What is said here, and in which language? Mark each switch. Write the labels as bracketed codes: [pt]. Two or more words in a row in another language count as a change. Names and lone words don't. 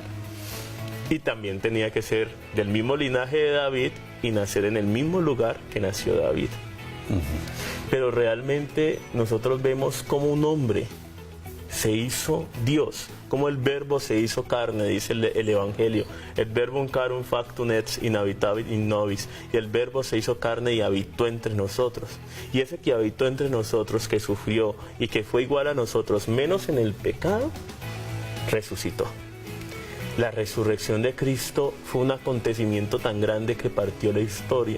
[es] Y también tenía que ser del mismo linaje de David y nacer en el mismo lugar que nació David. Pero realmente nosotros vemos como un hombre se hizo Dios, como el verbo se hizo carne, dice el Evangelio. [la] El verbo carum factum et in habitavit in nobis. [es] Y el verbo se hizo carne y habitó entre nosotros. Y ese que habitó entre nosotros, que sufrió y que fue igual a nosotros, menos en el pecado, resucitó. La resurrección de Cristo fue un acontecimiento tan grande que partió la historia.